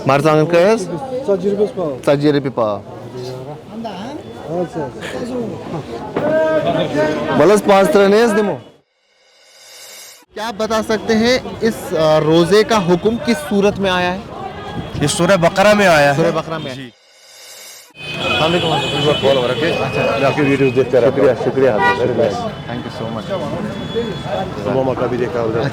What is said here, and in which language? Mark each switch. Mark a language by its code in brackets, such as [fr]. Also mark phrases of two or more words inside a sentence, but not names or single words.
[ur] Martzangan kayas? Tzatji rupi pav. Balas 5 tranes demo. کیا آپ بتا سکتے ہیں اس روزے کا حکم کس صورت میں آیا ہے؟ یہ سورہ بقرہ میں آیا ہے. سورہ بقرہ میں. [ar] السلام علیکم. [ur] آپ کی ویڈیوز دیکھتے رہتے ہیں. شکریہ [en] thank you so much. [ur] ماما کا بھی دیکھا ادھر.